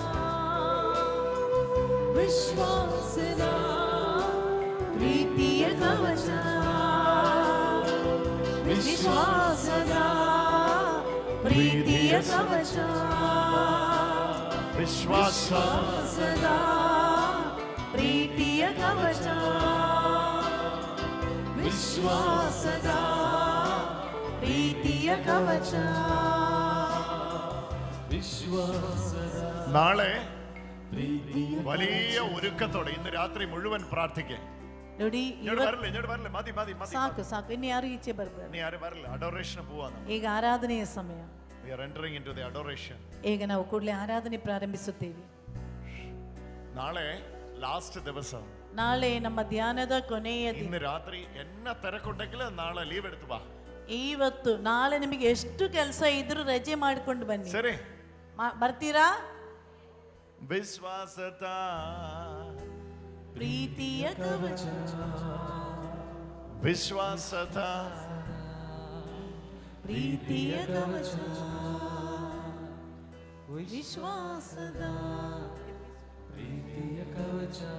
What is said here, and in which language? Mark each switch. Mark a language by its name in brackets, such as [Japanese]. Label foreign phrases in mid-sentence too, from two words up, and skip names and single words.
[Kannada] ವಿಶ್ವಾಸದ ಪ್ರೀತಿಯ ಕವಚ, ವಿಶ್ವಾಸದ ಪ್ರೀತಿಯ ಕವಚ, ವಿಶ್ವಾಸದ ಪ್ರೀತಿಯ ಕವಚ, ವಿಶ್ವಾಸದ ಪ್ರೀತಿಯ ಕವಚ, ವಿಶ್ವಾಸದ. [Malayalam] നാളെ വലിയ ഒരുക്കത്തോടെ ഇന്ന് രാത്രി മുഴുവൻ പ്രാർത്ഥിക്കാം. [Kannada] ನೋಡಿ, [Malayalam] വരല്ലേ മതി [Kannada] ಸಾಕು ಸಾಕು, ഇനി ಯಾರು ಈಚೆ ಬರ್ಬೇಡ. [Malayalam] ഇനി ആരും വരില്ല. അഡോറേഷന് പോവാണ്. [Kannada] ಈಗ ಆರಾಧನೆಯ ಸಮಯ. [English] We are entering into the adoration. [Kannada] ಈಗ ನಾವು ಕೂಡಲೇ ಆರಾಧನೆ ಪ್ರಾರಂಭಿಸುತ್ತೇವೆ. [Malayalam] നാളെ ലാസ്റ്റ് ദിവസം. [Kannada] ನಾಳೆ ನಮ್ಮ ಧ್ಯಾನದ ಕೊನೆಯ ದಿನ. [Malayalam] ഇന്ന് രാത്രി എന്നെ തിരക്കുണ്ടെങ്കിൽ നാളെ ലീവ് എടുത്തു വാ. [Kannada] ಇವತ್ತು ನಾಳೆ ನಿಮಗೆ ಎಷ್ಟು ಕೆಲಸ ಇದ್ರೂ ರಜೆ ಮಾಡಿಕೊಂಡು ಬನ್ನಿ. ಸರಿ, ಬರ್ತೀರಾ? ವಿಶ್ವಾಸದ ಪ್ರೀತಿಯ ಕವಚ, ವಿಶ್ವಾಸದ ಪ್ರೀತಿಯ ಕವಚ, ವಿಶ್ವಾಸದ ಪ್ರೀತಿಯ ಕವಚ.